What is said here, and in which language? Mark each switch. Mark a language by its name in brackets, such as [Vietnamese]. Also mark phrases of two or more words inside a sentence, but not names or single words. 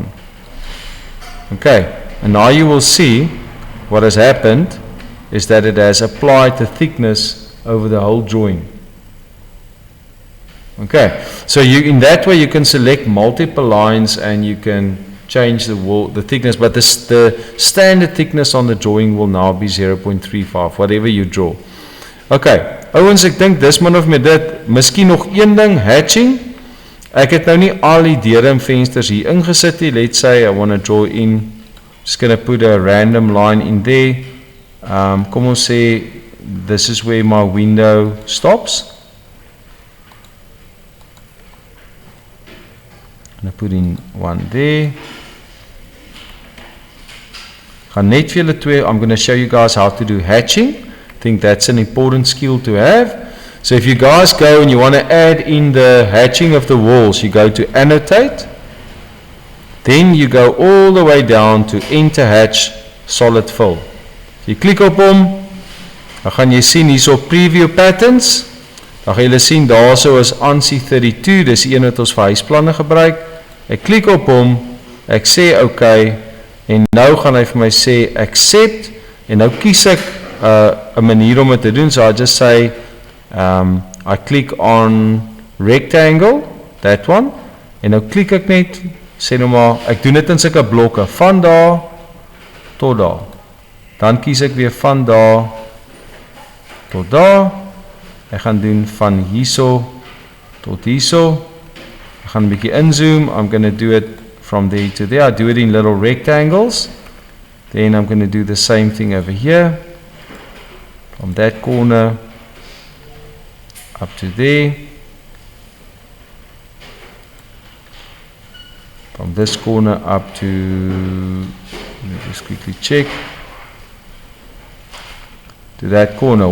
[English] Okay, and now you will see what has happened is that it has applied the thickness over the whole drawing. Okay, so you, in that way you can select multiple lines and you can change the thickness, but the standard thickness on the drawing will now be 0.35, whatever you draw. [Afrikaans] Okay, ouens, ek dink dis min of meer dit. Miskien nog een ding, hatching. Ek het nou nie al die deure en vensters hier ingesit nie. [English] Let's say I want to draw in, just going to put a random line in there. [Afrikaans] Kom ons sê, [English] this is where my window stops. I'm going to put in one there. [Afrikaans] Gaan net vir julle twee, [English] I'm going to show you guys how to do hatching. I think that's an important skill to have. So if you guys go and you want to add in the hatching of the walls, you go to annotate. Then you go all the way down to enter hatch solid fill. [Afrikaans] Jy klik op hom, dan gaan jy sien hier op [English] preview patterns, [Afrikaans] dan gaan jy sien daar so is ANSI 32, dis die een wat ons vir huisplanne gebruik. Ek klik op hom, ek sê OK, en nou gaan hy vir my sê accept, en nou kies ek 'n manier om dit te doen, [English] so I just say, I click on rectangle, that one, [Afrikaans] en nou klik ek net, sê nou maar, ek doen dit in sulke blokke, van daar tot daar. Dan kies ek weer van daar tot daar. Ek gaan doen van hierso tot hierso. gaan 'n bietjie inzoom. [English] I'm going to do it from there to there. I do it in little rectangles. Then I'm going to do the same thing over here. From that corner up to there. From this corner up to, let me just quickly check, to that corner.